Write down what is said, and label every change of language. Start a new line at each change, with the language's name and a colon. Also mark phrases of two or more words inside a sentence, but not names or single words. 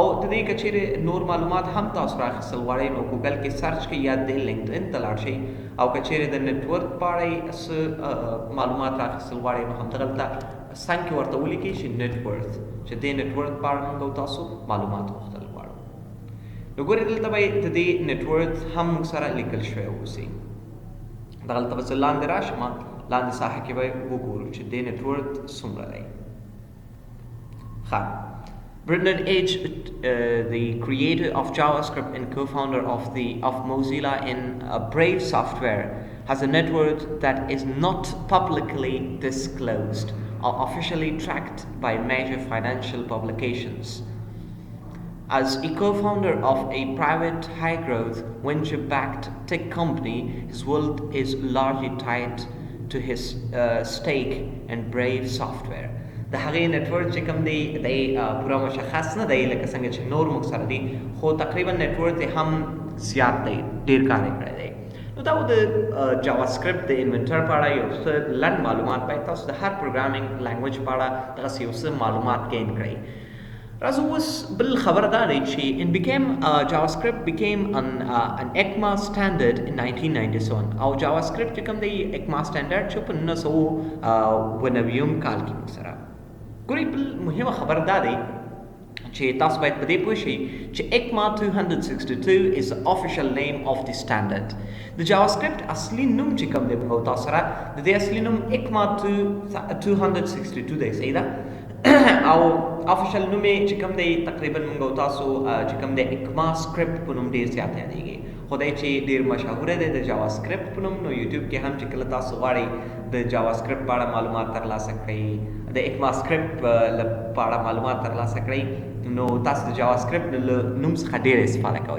Pashto: د دې که چیرې نور معلومات هم تاسو راخیستل غواړئ نو ګوګل کې سرچ کړئ یا د لینکډین ته لاړ شئ او که چیرې د نیټورک په اړه څه معلومات راخیستل غواړئ نو همدغلته څنګ کې ورته ولیکئ چې نیټورک چې دې نیټورک په اړه موږ تاسو معلومات غوښتل غواړو نو ګورئ دلته به د دې نیټورک هم موږ سره لیکل شوی اوسي دغلته به زه لاندې راشم لاندې ساحه کې به وګورو چې دې نیټورک څومره دی ښه
English: Brendan H., the creator of JavaScript and co-founder of Mozilla and Brave Software, has a net worth that is not publicly disclosed or officially tracked by major financial publications. As a co-founder of a private high-growth venture-backed tech company, his wealth is largely tied to his stake in Brave software.
Pashto: د هغې نتورک چې کوم دی دی پوره مشخص نه دی لکه څنګه چې نور موږ سره دي خو تقریبا نتورک یې هم زیات دی ډېر کار یې کړی دی. نو دا د جاوا سکرپټ د انوینټر په اړه یو څه لنډ معلومات باید تاسو د هر
English: programming language
Pashto: په اړه دغسې یو څه معلومات ګین کړئ. راځو اوس بل خبر دا دی چې
English: JavaScript became an ECMA standard in 1997
Pashto: او JavaScript چې کوم دی ECMA standard چې په 1990 کال کې موږ سره ګورئ. بل مهمه خبر دا دی چې تاسو باید په دې پوه شئ چې
English: ECMA 262 is the official name of the standard.
Pashto: د JavaScript اصلي نوم چې کوم دی موږ تاسو سره د دې اصلي نوم ECMA 262 دی صحیح ده او افیشل نوم یې چې کوم دی تقریبا موږ تاسو چې کوم دی ECMA سکرپټ په نوم ډېر زیات یادېږي. خو دی چې ډېر مشهوره دی د جاوا سکرپټ په نوم. نو یوټیوب کې هم چې کله تاسو غواړئ د جاوا سکرپټ په اړه معلومات ترلاسه کړئ د ECMA سکرپټ په اړه معلومات ترلاسه کړئ نو تاسو د جاوا سکرپټ له نوم څخه ډېر استفاده کوئ.